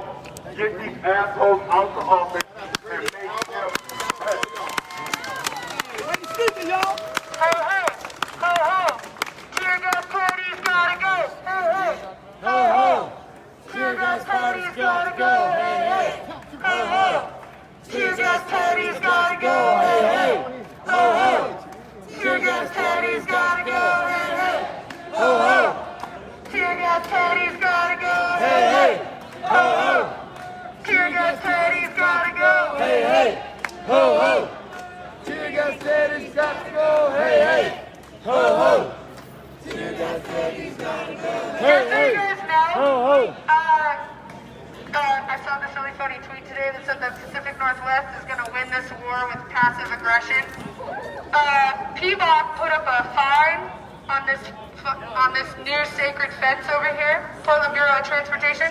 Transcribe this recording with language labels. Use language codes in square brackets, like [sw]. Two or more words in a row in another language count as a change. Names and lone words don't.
[en] Get these assholes out the office and make them pay. Y'all. Ho, ho! Ho, ho! Tear gas party's gotta go! Ho, ho! Ho, ho! Tear gas party's gotta go! Hey, hey! Ho, ho! Tear gas party's gotta go! Hey, hey! Ho, ho! Tear gas party's gotta go! Hey, hey! Ho, ho! Tear gas party's gotta go! Hey, hey! Ho, ho! Tear gas party's gotta go! Hey, hey! Ho, ho! Tear gas daddy's got to go, hey, hey, ho, ho. Tear gas daddy's got to go, hey, hey, ho, ho. I saw this really funny tweet today that said the Pacific Northwest is going to win this war with passive aggression. PBOC put up a fine on this new sacred fence over here, Portland Bureau of Transportation.